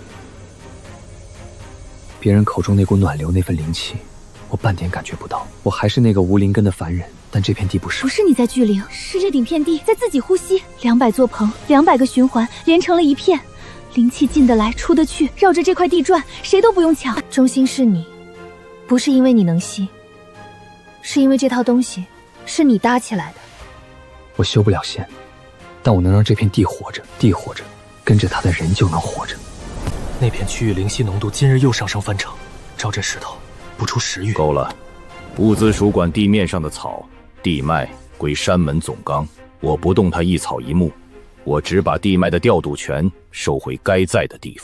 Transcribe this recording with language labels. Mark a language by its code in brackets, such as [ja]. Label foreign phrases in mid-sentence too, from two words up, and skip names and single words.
[zh] 別人口中那股暖流，那份靈氣，我半點感覺不到。我還是那個無靈根的凡人。但這片地不是，不是你在聚靈，是這頂片地在自己呼吸。200座棚，200個循環，連成了一片，靈氣進得來，出得去，繞着這塊地轉，誰都不用搶。中心是你，不是因為你能吸，是因為這套東西是你搭起來的。我修不了仙，但我能讓這片地活着，地活着，跟着它的人就能活着。那片區域靈犀濃度今日又上升翻成，照這勢頭，不出10月。夠了，物資署管地面上的草。地脈歸山門總綱，我不動它一草一木，我只把地脈的調度權收回該在的地方。